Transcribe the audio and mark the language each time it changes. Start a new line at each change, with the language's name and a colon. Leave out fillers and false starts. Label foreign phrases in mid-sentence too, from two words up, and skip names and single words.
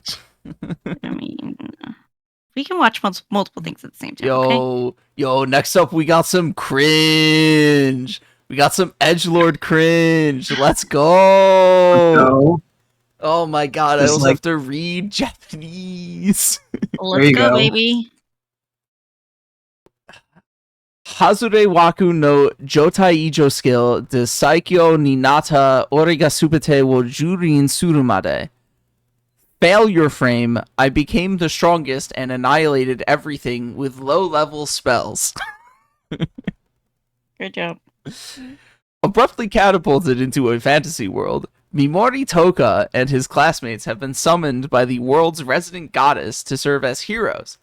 English: I mean, we can watch multiple things at the same time. Yo, next up we got some cringe. We got some edgelord cringe. Let's go. Oh my god, I also have to read Japanese. Let's go, baby.
Japanese: ハズレ枠の状態異常スキルで最強になった俺がすべてを蹂躙するまで.
English: Failure frame, I became the strongest and annihilated everything with low-level spells. Good job. Abruptly catapulted into a fantasy world, Mimori Toka and his classmates have been summoned by the world's resident goddess to serve as heroes.